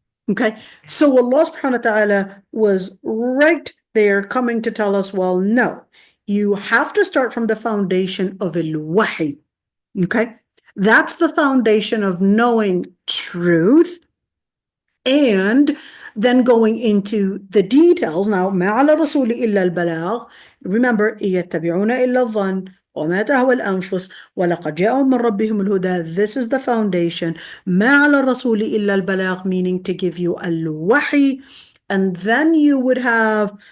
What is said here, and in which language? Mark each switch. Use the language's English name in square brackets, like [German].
[English] Okay, so Allah subhanahu wa ta'ala was right there coming to tell us, well, no, you have to start from the foundation of al-wahy. Okay, that's the foundation of knowing truth, and then going into the details. [Arabic] Now, ما على الرسول إلا البلاغ. Remember, يتبعون إلا الظن وما تهوى الأنفس ولقد جاءهم من ربهم الهدى. [English] This is the foundation. [Arabic] ما على الرسول إلا البلاغ, [English] meaning to give you al-wahy, and then you would have